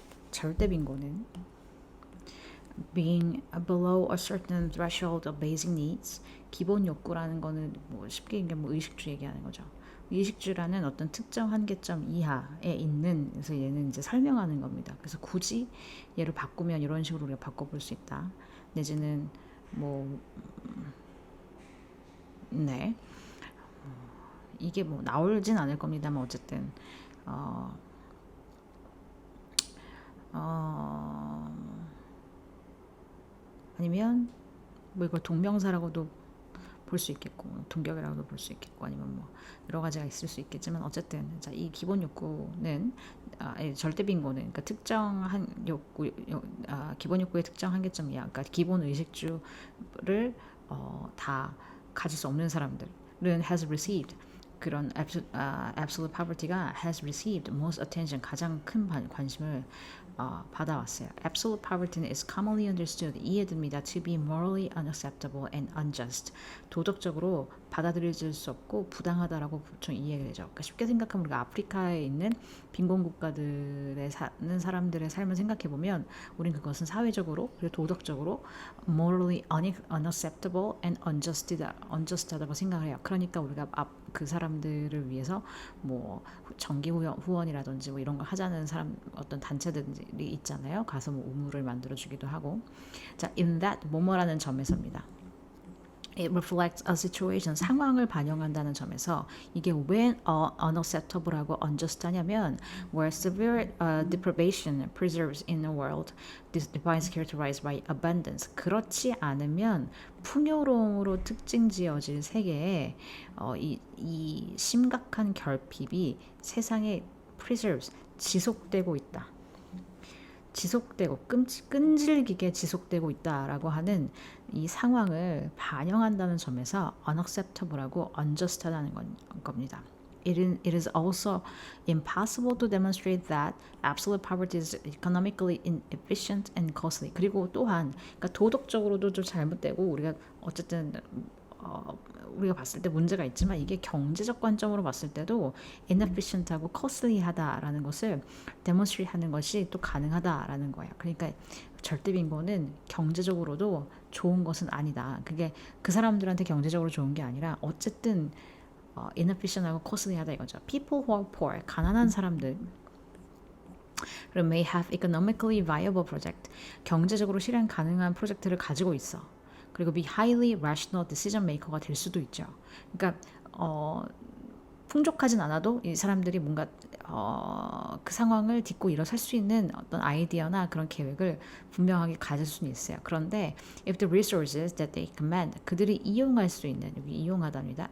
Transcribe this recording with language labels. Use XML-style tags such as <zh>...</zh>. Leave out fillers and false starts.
<ko>절대 빈곤은</ko> <en>being below a certain threshold of basic needs.</en> <ko>기본 욕구라는 거는 뭐 쉽게 얘기하면 뭐 의식주 얘기하는 거죠. 의식주라는 어떤 특정 한계점 이하에 있는, 그래서 얘는 이제 설명하는 겁니다. 그래서 굳이 얘를 바꾸면 이런 식으로 우리가 바꿔볼 수 있다. 내지는 뭐 네, 이게 뭐 나오진 않을 겁니다만 어쨌든 어, 어, 아니면 뭐 이걸 동명사라고도 볼 수 있겠고 동격이라고도 볼 수 있겠고 아니면 뭐 여러 가지가 있을 수 있겠지만 어쨌든 자, 이 기본 욕구는 절대 빈곤은 그러니까 특정한 욕구 기본 욕구의 특정 한계점이야. 그러니까 기본 의식주를 다 가질 수 없는 사람들은</ko> <en>has received</en> <ko>그런</ko> <en>absolute poverty</en> <ko>가</ko> <en>has received most attention</en> <ko>가장 큰 관심을 받아왔어요.</ko> <en>Absolute poverty is commonly understood</en> <ko>이해됩니다.</ko> <en>To be morally unacceptable and unjust</en> <ko>도덕적으로 받아들여질 수 없고 부당하다라고 보통 이해가 되죠. 그러니까 쉽게 생각하면 우리가 아프리카에 있는 빈곤 국가들에 사는 사람들의 삶을 생각해 보면 우린 그것은 사회적으로 그리고 도덕적으로</ko> <en>morally unacceptable and unjust</en> <ko>하다고 생각을 해요. 그러니까 우리가 그 사람들을 위해서 뭐 정기 후원이라든지 뭐 이런 걸 하자는 사람 어떤 단체들이 있잖아요. 가서 뭐 우물을 만들어 주기도 하고. 자,</ko> <en>in that</en> <ko>뭐뭐라는 점에서입니다.</ko> <en>It reflects a situation,</en> <ko>상황을 반영한다는 점에서 이게</ko> <en>when unacceptable하고 unjust하냐면 where severe deprivation preserves in a world this defines characterized by abundance.</en> <ko>그렇지 않으면 풍요로움으로 특징지어질 세계에 이 심각한 결핍이 세상에 preserves, 지속되고 있다. 지속되고 끈질기게 지속되고 있다라고 하는 이 상황을 반영한다는 점에서 unacceptable하고 unjust하다는 겁니다.</ko> <en>It is also impossible to demonstrate that absolute poverty is economically inefficient and costly.</en> <ko>그리고 또한 그러니까 도덕적으로도 좀 잘못되고 우리가 어쨌든 우리가 봤을 때 문제가 있지만 이게 경제적 관점으로 봤을 때도 inefficient하고 costly하다라는 것을 demonstrate 하는 것이 또 가능하다라는 거예요. 그러니까 절대 빈곤은 경제적으로도 좋은 것은 아니다. 그게 그 사람들한테 경제적으로 좋은 게 아니라 어쨌든 inefficient하고 costly하다 이거죠.</ko> <en>People who are poor,</en> <ko>가난한 사람들</ko> <en>may have economically viable project,</en> <ko>경제적으로 실행 가능한 프로젝트를 가지고 있어. 그리고</ko> <en>be highly rational decision maker</en> <ko>가 될 수도 있죠. 그러니까 풍족하진 않아도 이 사람들이 뭔가 그 상황을 딛고 일어설 수 있는 어떤 아이디어나 그런 계획을 분명하게 가질 수는 있어요. 그런데</ko> <en>if the resources that they command</en> <ko>그들이 이용할 수 있는 여기 이용하답니다.</ko>